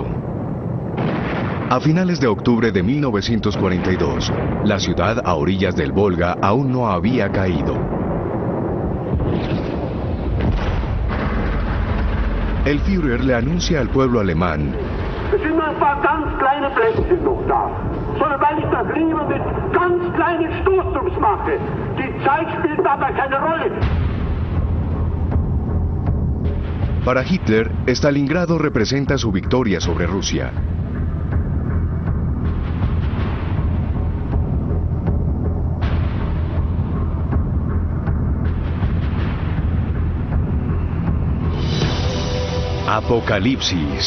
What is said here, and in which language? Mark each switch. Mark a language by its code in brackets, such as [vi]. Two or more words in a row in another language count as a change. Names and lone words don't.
[es] A finales de octubre de 1942, la ciudad a orillas del Volga aún no había caído. El Führer le anuncia al pueblo alemán: [de] Es sind nur ein paar ganz kleine Plätzchen noch da. Solo weil ich das lieber mit ganz kleinen Stoßdrucks mache. Die Zeit spielt dabei keine Rolle. [es] Para Hitler, Stalingrado representa su victoria sobre Rusia. Apocalipsis.